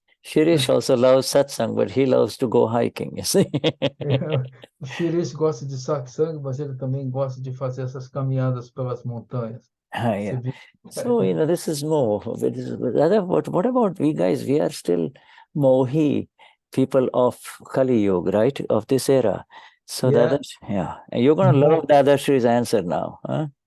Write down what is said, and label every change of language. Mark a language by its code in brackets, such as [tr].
[en] Shirish also loves satsang, but he loves to go hiking, you see. [pt] O Shirish gosta de satsang, mas ele também gosta de fazer essas caminhadas pelas montanhas. [en] So, this is more. What about we guys? We are still mohi, people of Kali Yuga, right? Of this era. So and you're going to love Dadashri's answer now, huh?